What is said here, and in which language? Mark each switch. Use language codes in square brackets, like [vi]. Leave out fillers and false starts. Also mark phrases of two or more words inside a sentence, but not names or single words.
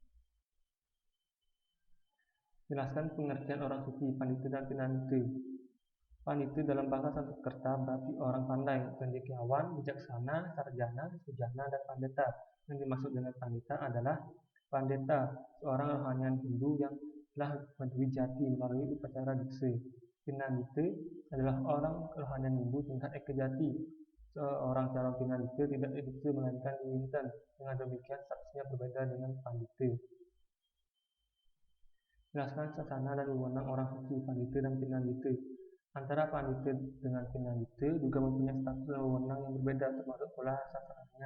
[id] Jelaskan pengertian orang suci, pandita dan pinandita. Pandita dalam bahasa Sanskerta berarti orang pandai, cendekiawan, bijaksana, sarjana, sujana, dan pandeta. Yang dimaksud dengan pandita adalah pandeta, seorang rohanian Hindu yang telah menjati melalui upacara dikse. Pinandita adalah orang rohanian Hindu tingkat ekajati. Seorang calon pinandita tidak dikse melainkan diwinten. Dengan demikian statusnya berbeda dengan pandita. Jelaskan sasana dan wewenang orang suci, pandita dan pinandita. Antara pandita dengan pinandita juga mempunyai status dan wewenang yang berbeda, termasuk pula sasananya.